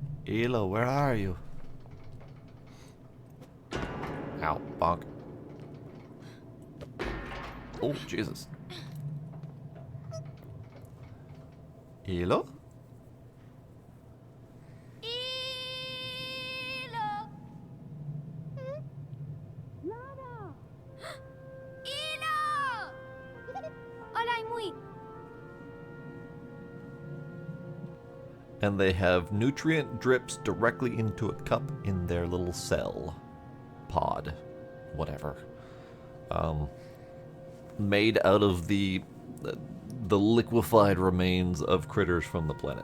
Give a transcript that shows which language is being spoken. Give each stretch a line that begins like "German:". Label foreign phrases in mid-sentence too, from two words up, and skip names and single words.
English: Elo, where are you? Ow, bonk. Oh, Jesus. Elo? Ilo! Lana! Ilo! Olay muy. And they have nutrient drips directly into a cup in their little cell. Pod. Whatever. Made out of the liquefied remains of critters from the planet.